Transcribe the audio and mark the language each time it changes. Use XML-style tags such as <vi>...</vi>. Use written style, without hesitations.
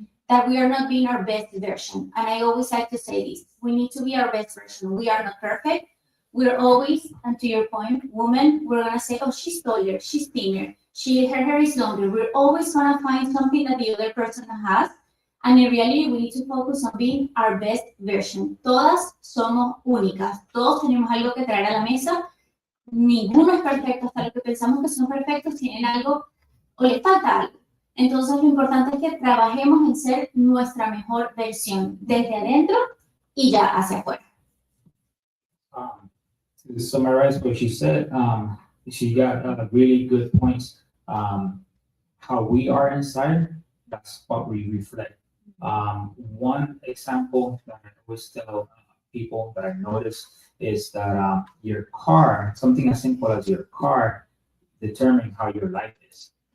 <en>That we are not being our best version. And I always like to say this, we need to be our best version. We are not perfect. We're always, and to your point, women, we're gonna say, oh, she's taller, she's thinner, her hair is longer. We're always gonna find something that the other person has. And in reality, we need to focus on being our best version.</en> <es>Todas somos únicas. Todos tenemos algo que traer a la mesa. Ninguno es perfecto. Hasta los que pensamos que son perfectos tienen algo o les falta algo. Entonces, lo importante es que trabajemos en ser nuestra mejor versión, desde adentro y ya hacia afuera.</es> <en>To summarize what she said, she got really good points. How we are inside that's what we reflect. One example that I always tell people that I notice is that your car, something as simple as your car, determine how your life is.</en>